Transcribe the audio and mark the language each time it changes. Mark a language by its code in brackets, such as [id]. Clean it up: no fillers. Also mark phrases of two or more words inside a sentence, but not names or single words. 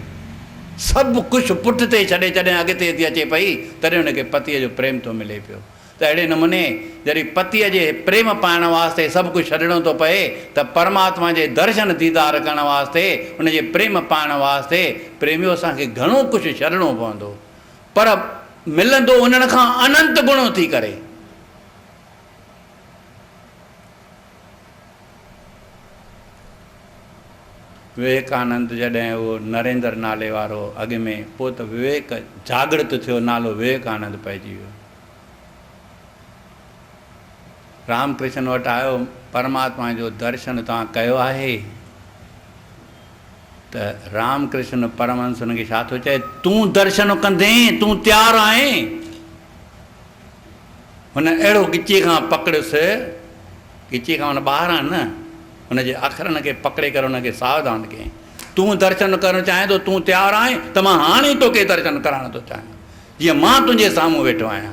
[sd] सभु कुझु पुठ ते छॾे जॾहिं अॻिते थी अचे पई तॾहिं हुनखे पतीअ जो प्रेम थो मिले पियो। त अहिड़े नमूने जॾहिं पतीअ जे प्रेम पाइण वास्ते सभु कुझु छॾिणो थो पए त परमात्मा जे दर्शन दीदार करण वास्ते, उनजे प्रेम पाइण वास्ते प्रेमियो असांखे घणो कुझु छॾिणो पवंदो। पर मिलंदो उन्हनि खां अनंत गुणो थी करे। विवेकानंद जॾहिं उहो नरेंद्र नाले वारो अॻ में, पोइ त विवेक जागृत थियो, नालो विवेकानंद पइजी वियो। रामकृष्ण वटि आयो, परमात्मा जो दर्शन तव्हां कयो आहे? त रामकृष्ण परमहंस हुनखे छा थो चए, तूं दर्शन कंदे, तूं तयारु आहीं? हुन अहिड़ो गिचीअ खां पकड़ियुसि, गिचीअ खां हुन ॿाहिरां न, हुनजे अखरनि खे पकड़े करे हुनखे सावधान कयईं। तूं दर्शन करणु चाहे तो तूं तयारु आहीं त मां हाणे तोखे दर्शन करणु थो चाहियां, जीअं मां तुंहिंजे साम्हूं वेठो आहियां।